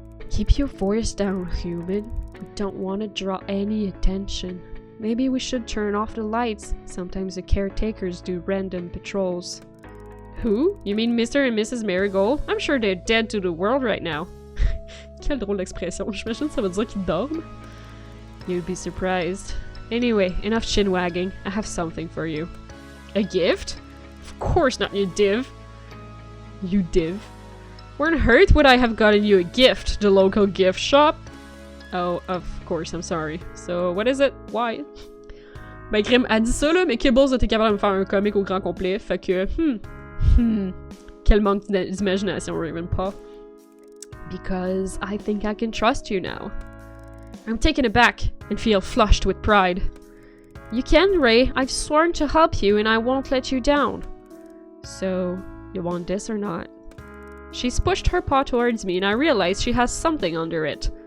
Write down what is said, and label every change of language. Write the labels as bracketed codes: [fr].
[en] Keep your voice down, human. We don't want to draw any attention. Maybe we should turn off the lights. Sometimes the caretakers do random patrols. Who? You mean Mr. and Mrs. Marigold? I'm sure they're dead to the world right now. [fr] Quelle drôle d'expression. J'imagine ça veut dire qu'ils dorment. [en] You'd be surprised. Anyway, enough chin-wagging. I have something for you. A gift? Of course not, you div. You div. Where on earth would I have gotten you a gift? The local gift shop? Oh, of course, I'm sorry. So, what is it? Why? [fr] Ben, Grim a dit ça, là, mais Kibbles était capable de me faire un comic au grand complet, fait que, quel manque d'imagination, Ravenpaw. [en] Because I think I can trust you now. I'm taken aback and feel flushed with pride. You can, Ray. I've sworn to help you and I won't let you down. So, you want this or not? She's pushed her paw towards me and I realize she has something under it.